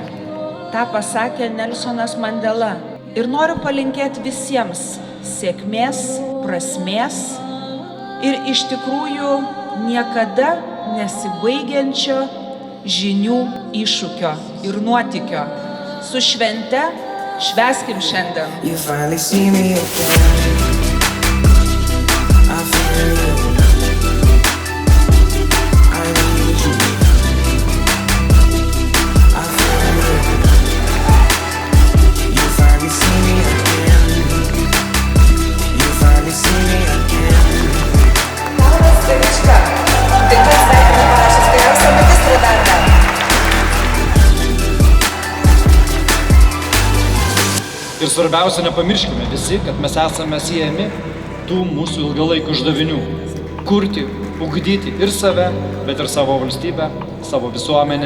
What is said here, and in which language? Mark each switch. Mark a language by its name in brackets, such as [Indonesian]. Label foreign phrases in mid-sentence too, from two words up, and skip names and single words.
[Lithuanian] Ta pasakė Nelsonas Mandela. Ir noriu palinkėti visiems sėkmės, prasmės ir iš tikrųjų niekada nesibaigiančio žinių iššūkio ir nuotykio. Su švente švęskim šiandien. [English] You finally see me again. I feel you. I need you. I feel you. You finally see me again. You finally see me again. [Lithuanian] Paulas Velička. Taip pat sveikinimą parašęs geriausią magistrą darbą. Ir svarbiausia, nepamirškime visi, kad mes esame siejami tų mūsų ilgalaikių uždavinių – kurti, ugdyti ir save, bet ir savo valstybę, savo visuomenę.